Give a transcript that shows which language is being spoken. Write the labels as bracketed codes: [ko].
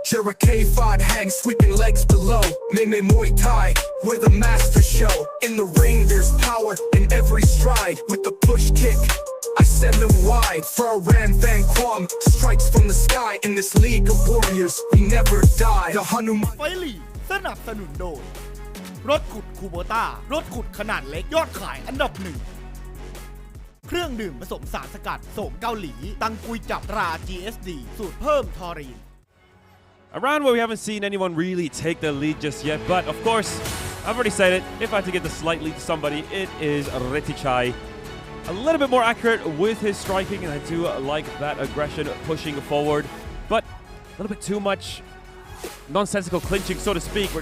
[en] Cherokee fod hang, sweeping legs below. Maimei Muay Thai, we're the master show. In the ring there's power in every stride. With the push kick, I send them wide for a ran van quam. Strikes from the sky in this league of warriors. We never die. The Hanuman. [th] ไฟลีกสนับสนุนโดยรถขุดคูโบต้ารถขุดขนาดเล็กยอดขายอันดับหนึ่งเครื่องดื่มผสมสารสกัดโสมเกาหลีตังกุยจับตรา GSD สูตรเพิ่มทอรีน [en] A round where we haven't seen anyone really take the lead just yet, but of course, I've already said it, if I had to give the slight lead to somebody, it is Retichai. A little bit more accurate with his striking, and I do like that aggression pushing forward, but a little bit too much nonsensical clinching, so to speak.